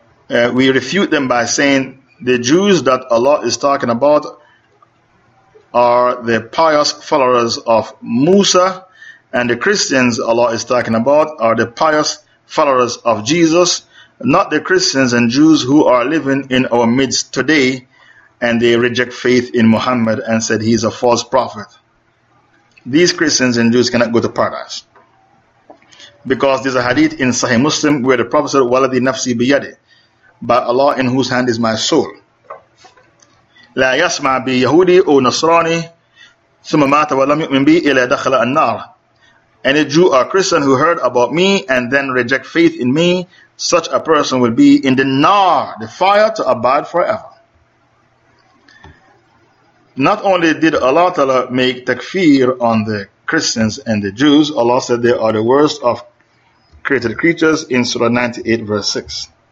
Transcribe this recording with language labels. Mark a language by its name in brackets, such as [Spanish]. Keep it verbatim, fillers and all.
[English] uh, we refute them by saying the Jews that Allah is talking about are the pious followers of Musa, and the Christians Allah is talking about are the pious followers of Jesus, not the Christians and Jews who are living in our midst today, and they reject faith in Muhammad and said he is a false prophet. These Christians and Jews cannot go to paradise, because there's a hadith in Sahih Muslim where the Prophet said, [Arabic] "Waladi nafsi biyadi," [English] by Allah in whose hand is my soul. [Arabic] لا يسمع بيهودي أو نصراني ثم مات ولم يؤمن بي إلا دخل النار. [English] Any Jew or Christian who heard about me and then reject faith in me, such a person will be in the nar, the fire, to abide forever. Not only did Allah Ta'ala make takfir on the Christians and the Jews, Allah said they are the worst of created creatures in Surah ninety-eight verse six.